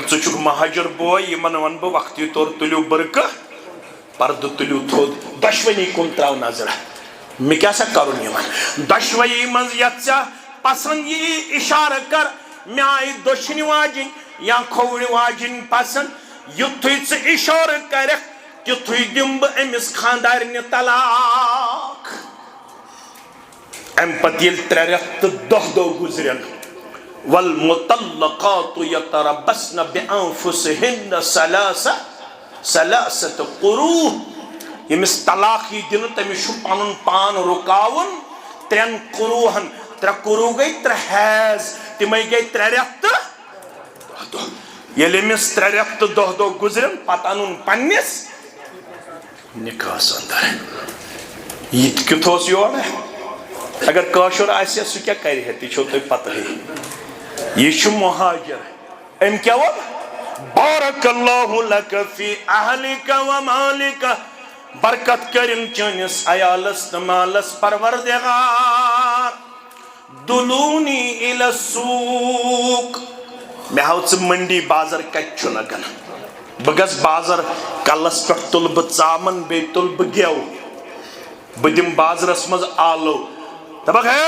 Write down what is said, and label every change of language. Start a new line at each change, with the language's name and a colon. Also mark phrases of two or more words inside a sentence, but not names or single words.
Kashmiri: ژٕ چھُکھ مہاجر بوے یِمن ونہٕ بہٕ وقتی طور تُلِو برقہٕ پردٕ تُلِو تھوٚد دۄشوٕنی کُن تراو نظر مےٚ کیٛاہ سا کرُن یِمن دۄشوٕیی منٛز یتھ ژےٚ پسنٛد یی اشارٕ کر مےٚ آیہِ دٔچھِنۍ واجِنۍ یا کھووٕرۍ واجِنۍ پسنٛد یُتھُے ژٕ اشارٕ کرکھ تِتھُے دِمہٕ بہٕ أمِس خاندارنہِ طلاق امہِ پتہٕ ییٚلہِ 3 رٮ۪تھ تہٕ 10 دۄہ گُزرن
Arabic: والمطلقات يتربصن بأنفسهن ثلاثة قروء
Kashmiri: ییٚمِس طلاق یی دِنہٕ تٔمِس چھُ پنُن پان رُکاوُن 3 قروٗہن 3 قروٗ گٔے 3 حیض تِمے گٔے 3 رٮ۪تھ تہٕ 10 دۄہ ییٚلہِ أمِس 3 رٮ۪تھ تہٕ 10 دۄہ گُزرن پتہٕ انُن پننِس نِکاحس انٛدر یہِ تہِ کیُتھ اوس یورٕ اگر کٲشُر آسہِ سُہ کیٛاہ کرِ ہے تہِ چھو تۄہہِ پتہٕے یہ چھُ مہاجر أمۍ کیٛاہ ووٚن
Arabic: بارک اللہ لک فی اہلک و مالک
Kashmiri: برکت کٔرِن چٲنِس عیالس تہٕ مالس پروردگار
Arabic: دلونی الی السوق
Kashmiri: مےٚ ہاو ژٕ منڈی بازر کتہِ چھُ لگان بہٕ گژھٕ بازر کلس پٮ۪ٹھ تُلہٕ بہٕ ژامن بیٚیہِ تُلہٕ بہٕ گٮ۪و بہٕ دِمہٕ بازرس منٛز آلو دپکھ ہے